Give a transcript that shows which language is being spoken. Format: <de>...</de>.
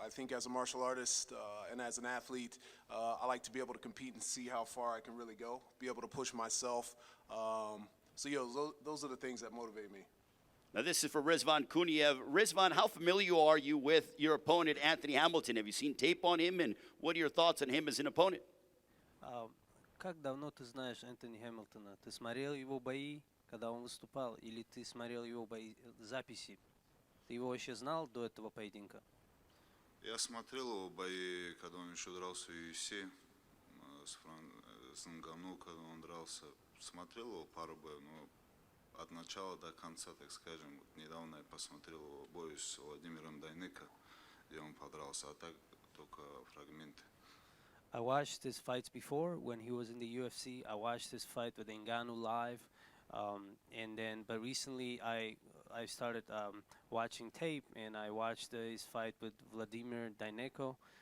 <en>I think as a martial artist and as an athlete, I like to be able to compete and see how far I can really go, be able to push myself. Those are the things that motivate me. Now, this is for Rizvan Kuniev. Rizvan, how familiar are you with your opponent, Anthony Hamilton? Have you seen tape on him, and what are your thoughts on him as an opponent?</en> <ru>Как давно ты знаешь Энтони Хэмилтона? Ты смотрел его бои, когда он выступал, или ты смотрел его бои, записи? Ты его вообще знал до этого поединка? Я смотрел его бои, когда он еще дрался в UFC, с Нганnou, когда он дрался. Смотрел его пару боев, но от начала до конца, так скажем. Вот недавно я посмотрел его бой с Владимиром Дайныко, где он подрался, а так только фрагменты.</ru> <en>I watched his fights before when he was in the UFC. I watched his fight with Ngannou live, but recently I started watching tape, and I watched his fight with Vladimir Daineco.</en>